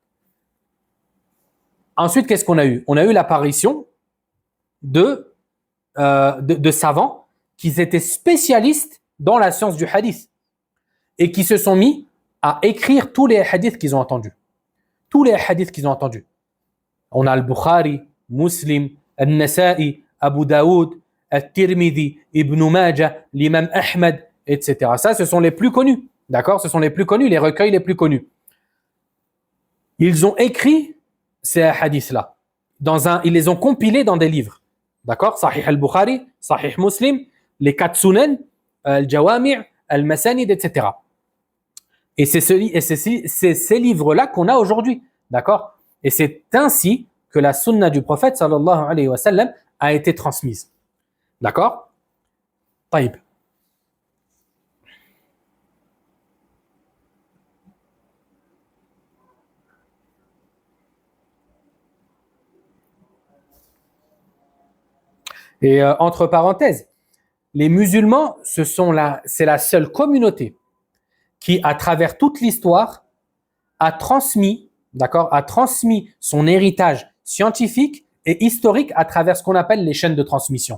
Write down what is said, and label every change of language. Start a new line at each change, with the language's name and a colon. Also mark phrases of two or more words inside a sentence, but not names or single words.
French: Ensuite, qu'est-ce qu'on a eu? On a eu l'apparition de savants qui étaient spécialistes dans la science du hadith et qui se sont mis à écrire tous les hadiths qu'ils ont entendus. Tous les hadiths qu'ils ont entendus. On a Al-Bukhari, Muslim, Al-Nasa'i, Abu Daoud, Al-Tirmidhi, Ibn Majah, l'imam Ahmed, etc. Ça, ce sont les plus connus. D'accord? Ce sont les plus connus, les recueils les plus connus. Ils ont écrit ces hadiths-là. Ils les ont compilés dans des livres. D'accord? Sahih al-Bukhari, Sahih Muslim, les 4 Sunan, Al-Jawami', Al-Masanid, etc. Et c'est ces livres-là qu'on a aujourd'hui. D'accord? Et c'est ainsi que la sunna du prophète
Arabic: صلى الله عليه وسلم
French: a été transmise. D'accord? Taïb. Et entre parenthèses, les musulmans, c'est la seule communauté qui, à travers toute l'histoire, a transmis son héritage scientifique et historique à travers ce qu'on appelle les chaînes de transmission.